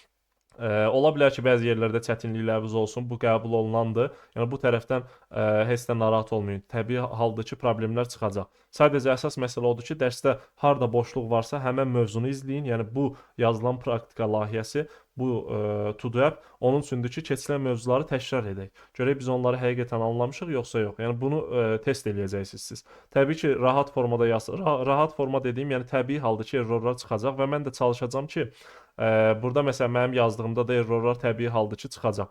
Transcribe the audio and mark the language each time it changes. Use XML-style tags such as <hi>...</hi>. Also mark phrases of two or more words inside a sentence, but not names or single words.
<az>Ola bilər ki, bəzi yerlərdə çətinlikləriniz olsun, bu qəbul olunandır. Yəni bu tərəfdən heç də narahat olmayın. Təbii haldır ki, problemlər çıxacaq. Sadəcə əsas məsələ odur ki, dərsdə harda boşluq varsa həmən mövzunu izləyin. Yəni bu yazılan praktika layihəsi, bu to-do app onun üçündür ki, keçirilən mövzuları təkrar edək. Görək biz onları həqiqətən anlamışıq yoxsa yox. Yəni bunu test eləyəcəksiniz siz. Təbii ki, rahat formada rahat forma dediyim, yəni təbii haldır ki, errorlar çıxacaq və mən də çalışacağam ki, burada məsələn mənim yazdığımda da errorlar təbii haldır ki, çıxacaq.</az>